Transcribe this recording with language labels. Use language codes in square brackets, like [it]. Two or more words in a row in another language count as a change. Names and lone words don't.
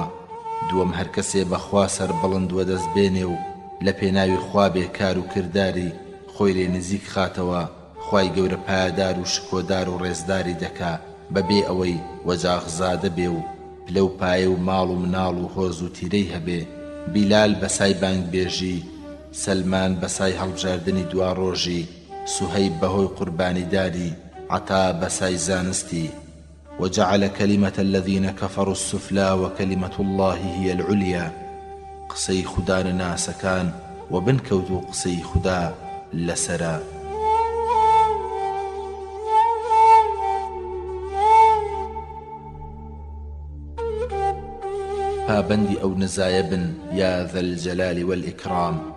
[ckb] دووەم هەر کەسێ بەخوا سەر بەڵند وەدەست بێنێ و لە پێناوی خوا بێکار و کردداری خۆی لێ نزیک خاتەوە، خوای گەورە پایدار و شکۆدار و ڕێزداری دەکا بەبێ ئەوەی وەجاغزادە بێ و پلە و پایە و ماڵ و مناڵ و هۆز و تیرەی هەبێ. بیلال بەسای بانگبێژی، سەلمان بەسای هەڵبژاردنی دوا ڕۆژی، سوهەیب بەهۆی قوربانیداری، عەتا بەسای زانستی. [ar] وجعل كلمة الذين كفروا السفلى وكلمة الله هي العليا. [ckb] قسەی خودا لە ناسەکان و بنکەوت و قسەی خودا لەسەرە. پابەندی ئەو نزایە بن [ar] یا ذە الجەلال والئیکرام.